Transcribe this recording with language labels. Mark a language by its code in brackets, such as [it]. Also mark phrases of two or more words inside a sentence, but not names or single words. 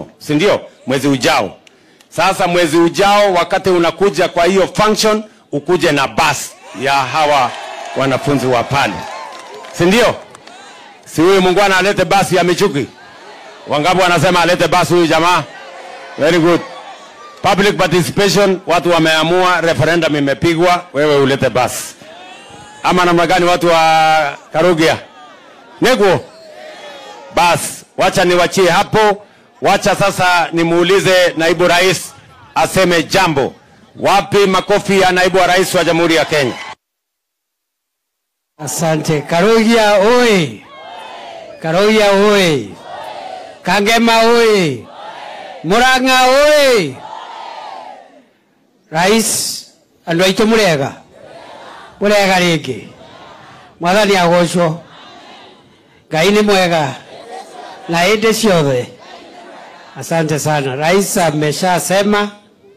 [sw] Si ndio? Mwezi ujao. Sasa mwezi ujao wakati unakuja kwa hiyo function, ukuje na bus ya hawa wanafunzi wa pale. Si ndio? Si huyu Mungwana alete bus ya Michuki? Wangapi wanasema alete bus huyu jamaa? [en] Very good. Public participation, [sw] watu wameamua, referendum imepigwa, wewe ulete bus. Ama namna gani watu wa Karugia? Nego? Bas, wacha niwachie hapo. Wacha sasa nimuulize naibu rais aseme jambo. Wapi makofi ya naibu wa rais wa Jamhuri ya Kenya? Asante. Karugia oye! Karugia oye! Kangema oye! Murang'a oye! [ki] Rais andu aitu murega ringi mwathani agocwo. Ngai ni mwega na hĩndĩ ciothe. [sw] Asante sana. Rais ameshasema